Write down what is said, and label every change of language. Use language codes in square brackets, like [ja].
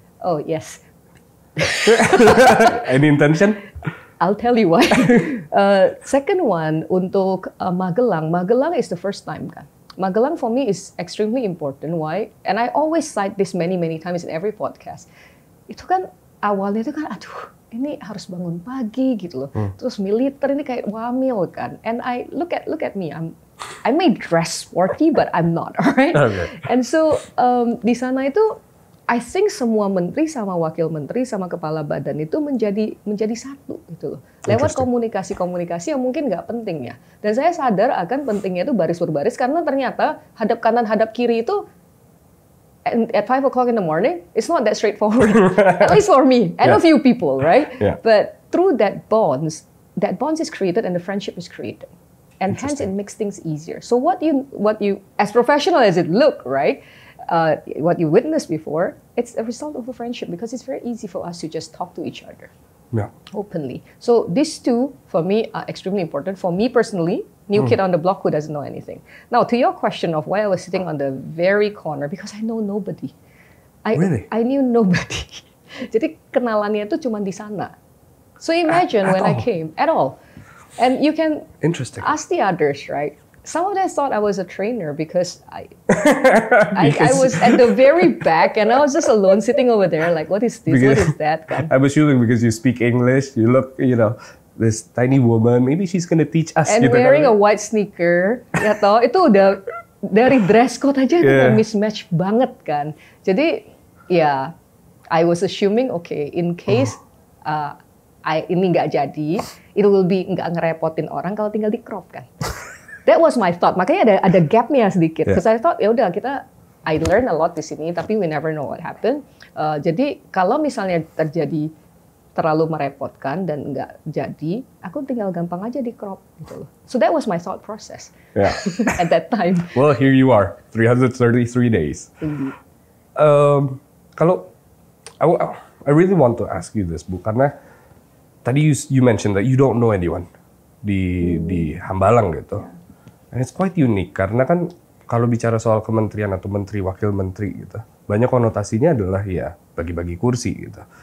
[en] Oh yes. Any intention? I'll tell you why. Second one, [id] untuk Magelang. [en] Magelang is the first time kan. Magelang for me is extremely important. Why? And I always cite this many times in every podcast. [id] Itu kan awalnya itu kan, aduh, ini harus bangun pagi gitu loh. Terus militer ini kayak wamil kan. [en] And I look at me. I may dress sporty, but I'm not, alright? Okay. And so [id] di sana itu, [en] I think [id] semua menteri sama wakil menteri sama kepala badan itu menjadi satu gitu loh. Lewat komunikasi yang mungkin nggak penting ya. Dan saya sadar akan pentingnya itu baris berbaris karena ternyata hadap kanan hadap kiri itu [en] at 5 o'clock in the morning, it's not that straightforward. At least for me and a few people, right? But through that bonds is created and the friendship is created. And hence it makes things easier. So what you as professional as it look, right? What you witnessed before, it's a result of a friendship because it's very easy for us to just talk to each other openly. So these two, for me, are extremely important. For me personally, new kid on the block who doesn't know anything. Now, to your question of why I was sitting on the very corner, because I know nobody. Really? I knew nobody. [id] Jadi kenalannya itu cuma di sana. [en] So imagine when I came, at all. And you can ask the others, right? Some of them thought I was a trainer because I was at the very back and I was just alone sitting over there like, what is this? What is that? I'm assuming because you speak English, you look, this tiny woman, maybe she's gonna teach us. And wearing a white sneaker, [id] ya toh, itu udah dari dress code aja itu udah mismatch banget kan. Jadi ya, [en] I was assuming, okay, in case [id] ini nggak jadi, [en] it will be [id] nggak ngerepotin orang kalau tinggal di [en] crop kan. That was my thought. [id] Makanya ada gapnya sedikit. [en] Because I thought [id] ya udah [en] I learn a lot [id] di sini, tapi [en] we never know what happened. [id] Jadi kalau misalnya terjadi terlalu merepotkan dan nggak jadi, aku tinggal gampang aja di crop gitu loh. [en] So that was my thought process at that time. Well, here you are, 333 days. Indeed. Kalau I really want to ask you this, Bu, [id] karena tadi [en] you mentioned that you don't know anyone di Hambalang gitu. And it's quite unique [id] karena kan kalau bicara soal kementerian atau menteri, wakil menteri gitu, banyak konotasinya adalah ya bagi-bagi kursi gitu.